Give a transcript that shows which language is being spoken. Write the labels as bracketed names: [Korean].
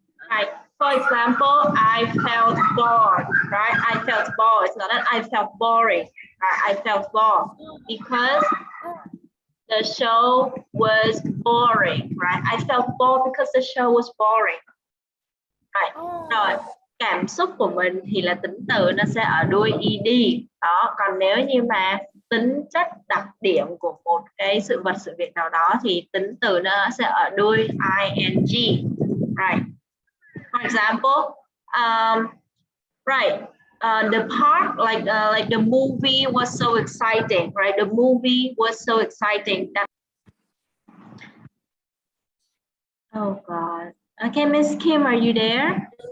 [English] Right. For example, I felt bored, right? I felt bored. It's not that I felt boring. Right? I felt bored because the show was boring, right? I felt bored because the show was boring. [Vietnamese] Rồi, cảm xúc của mình thì là tính từ nó sẽ ở đuôi ed. Đó, còn nếu như mà tính chất đặc điểm của một cái sự vật sự việc nào đó thì tính từ nó sẽ ở đuôi ing. [English] Right. For example, right. The part, like the movie was so exciting, right? The movie was so exciting. Oh God. Okay, Miss Kim, are you there?